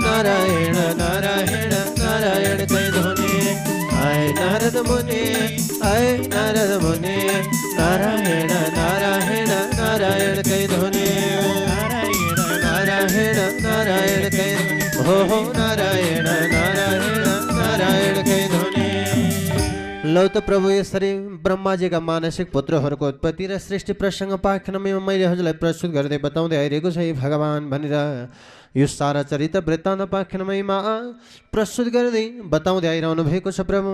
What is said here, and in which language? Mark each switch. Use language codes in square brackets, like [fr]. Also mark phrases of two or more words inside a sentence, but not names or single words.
[hi] नारायण नारायण नारायण कह ध्वनि आय नारद मुनि आय नारद मुनि नारायण नारायण नारायण कह ध्वनि नारायण नारायण नारायण कह हो नारायण नारायण नारायण कह ध्वनि। [ne] लौ त प्रभु यसरी ब्रह्माजीका मानसिक पुत्रहरूको उत्पत्ति र सृष्टि प्रसङ्ग पाखनमा मैले हजुरलाई प्रस्तुत गर्दै बताउँदै आइरहेको छ भगवान् भनेर यो सारा चरित्र वृत्तान्त पाखनमयमा प्रस्तुत गर्दै बताउँदै आइरहनु भएको छ प्रभु।